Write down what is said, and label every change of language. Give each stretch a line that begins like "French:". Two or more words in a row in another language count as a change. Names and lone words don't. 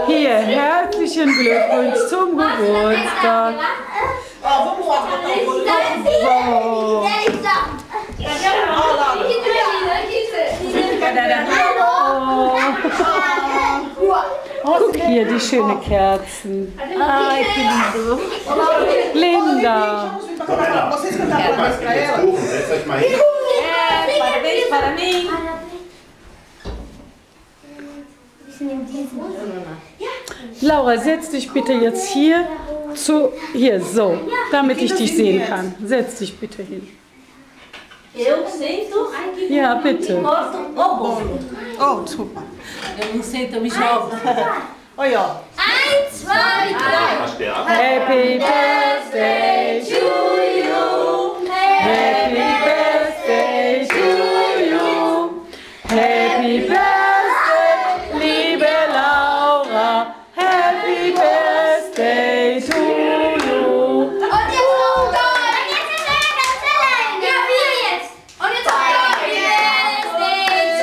German: Hier, herzlichen Glückwunsch zum Geburtstag. Guck hier, die schönen Kerzen.
Portuguese: Ai, que lindo. Linda.
German: So, Männer, guck mal, es gibt jetzt Kuchen. Setzt euch mal hin.
Portuguese: Parabéns para mim.
German: Laura, setz dich bitte jetzt hier so, damit ich dich sehen kann. Setz dich bitte hin.
Portuguese: Eu sento.
German: Ja, bitte.
Portuguese: Mostro o bolo. Oh, desculpa. Eu não sento, eu me jogo. Olha, ó. 1, 2, 3.
German: Mal sterben.
English: Happy Birthday to you. Happy Birthday to you. Happy Birthday, liebe Laura. Happy Birthday to you.
German: Und jetzt noch da. Jetzt ist er ganz allein. Ja, wir jetzt. Und jetzt
English: Happy Birthday